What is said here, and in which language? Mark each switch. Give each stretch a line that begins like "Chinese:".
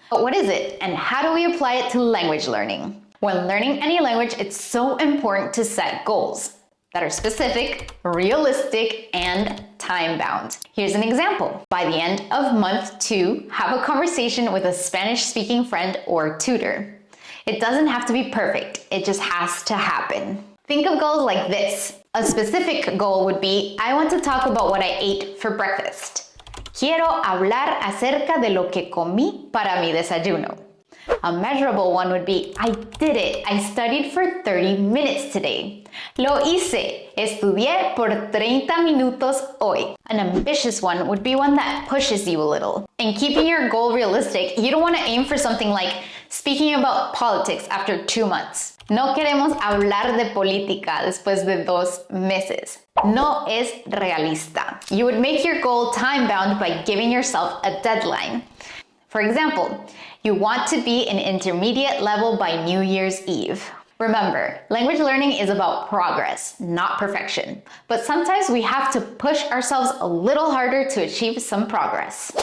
English: But what is it, and how do we apply it to language learning? When learning any language, it's so important to set goals that are specific, realistic, and time-bound. Here's an example. By the end of month 2, have a conversation with a Spanish-speaking friend or tutor. It doesn't have to be perfect, it just has to happen. Think of goals like this. A specific goal would be, I want to talk about what I ate for breakfast.
Spanish: Quiero hablar acerca de lo que comí para mi desayuno.
English: A measurable one would be, I did it. I studied for 30 minutes today.
Spanish: Lo hice. Estudié por 30 minutos hoy.
English: An ambitious one would be one that pushes you a little. In keeping your goal realistic, you don't want to aim for something like speaking about politics after 2 months.
Spanish: No queremos hablar de política después de 2 meses. No es realista.
English: You would make your goal time-bound by giving yourself a deadline. For example, you want to be an intermediate level by New Year's Eve. Remember, language learning is about progress, not perfection. But sometimes we have to push ourselves a little harder to achieve some progress.